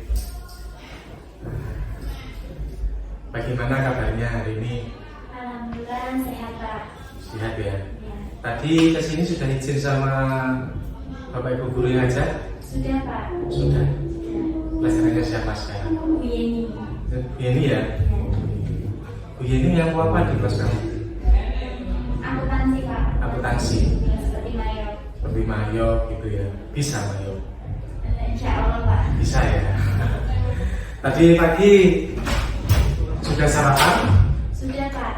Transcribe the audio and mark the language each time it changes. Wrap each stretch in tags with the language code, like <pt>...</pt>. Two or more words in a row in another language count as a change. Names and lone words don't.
<id>Bagaimana kabarnya hari ini? Alhamdulillah sehat, Pak. Sehat ya. Ya. Tadi kesini sudah izin sama Bapak Ibu guru yang aja? Sudah, Pak. Sudah. Ya. Pelajarannya siapa sekarang? Bu Yeni. Bu Yeni ya? Bu Yeni yang apa di kelas kamu? Akuntansi, Pak. Akuntansi. Ya, seperti Mayo. Seperti Mayo gitu ya. Bisa Mayo?</id> <ar>إن شاء الله, Pak.</ar> <id>Bisa ya. Tadi pagi sudah sarapan? Sudah, Pak.</id>